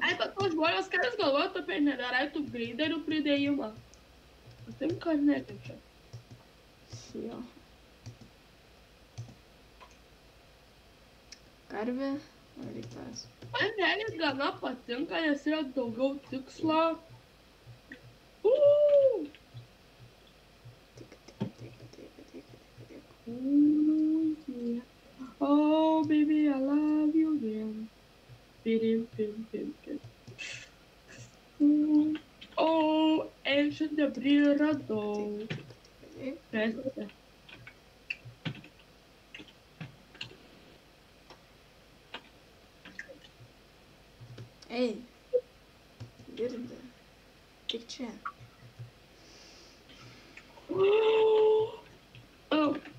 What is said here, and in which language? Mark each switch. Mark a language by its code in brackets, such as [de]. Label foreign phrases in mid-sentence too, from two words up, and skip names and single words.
[lt] Ai, bet to žmonės, ką jūs galvojate apie netherite upgraderių pridėjimą? Patinka ar netinka? Jo. Karvė, man reikės. Man realiai gana patinka, nes yra daugiau tikslo. [en] Oh, baby, I love you again. [lt] Oh, ancient debris radau. Presta. Ei, girdi, tik čia. Oh.